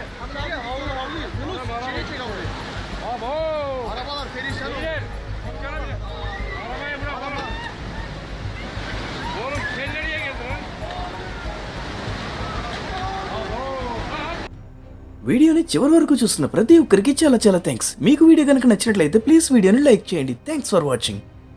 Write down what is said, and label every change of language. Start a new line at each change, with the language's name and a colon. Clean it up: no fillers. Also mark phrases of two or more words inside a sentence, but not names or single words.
Turkish: Yunus içeriye çek abi. Abo. Arabalar perişan oldu. Beyler, çıkarın ya. Arabayı bırak oğlum. Oğlum sen nereye geldin lan? Abo.
Telugu: వీడియోని చివరి వరకు చూస్తున్న ప్రతి ఒక్కరికి చాలా థ్యాంక్స్. మీకు వీడియో కనుక నచ్చినట్లయితే ప్లీజ్ వీడియోని లైక్ చేయండి.
English: Thanks for watching.